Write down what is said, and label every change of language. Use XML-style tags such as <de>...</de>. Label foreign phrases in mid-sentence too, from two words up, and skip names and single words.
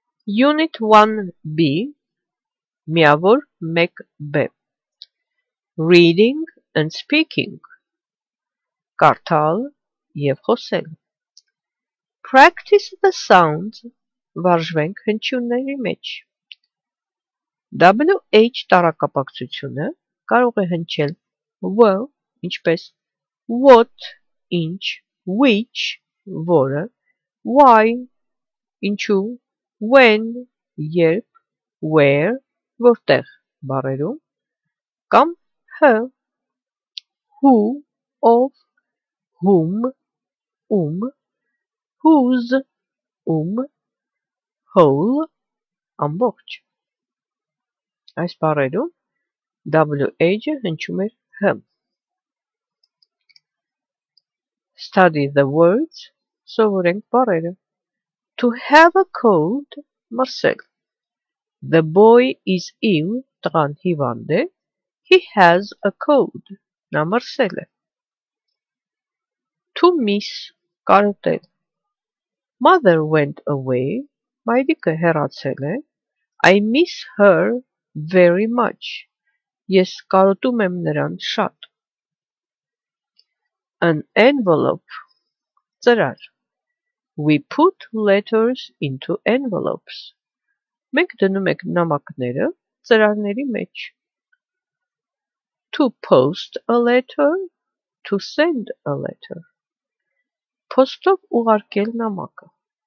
<en>Unit 1B Միավոր 1B Reading and speaking</en> <hy>Կարդալ և խոսել</hy> <en>Practice the sounds</en> <hy>վարժվենք հնչյունների մեջ WH տառակապակցությունը կարող է հնչել w, ինչպես what, ինչ, which, որը, why, ինչու, when, երբ, where, որտեղ բառերում, կամ h,</hy> <en>who, of, whom, whose, whole,</en> <hy>ամբողջ։ Այս բառերում WH-ը հնչում էր h։</hy> <en>Study the words,</en> <hy>սովորենք բառերը։</hy> <en>To have a cold, մրսել։ The boy is ill,</en> <hy>տղան հիվանդ է,</hy> <en>he has a cold,</en> <hy>նա մրսել է։</hy> <en>To miss, կարոտել։ Mother went away,</en> <hy>մայրիկը հեռացել է,</hy> <en>I miss her very much,</en> <hy>ես կարոտում եմ նրան շատ։</hy> <en>An envelope, ծրար։ We put letters into envelopes,</en> <hy>մենք դնում ենք նամակները ծրարների մեջ։</hy> <en>To post a letter, to send a letter,</en> <hy>փոստով ուղարկել նամակը։</hy>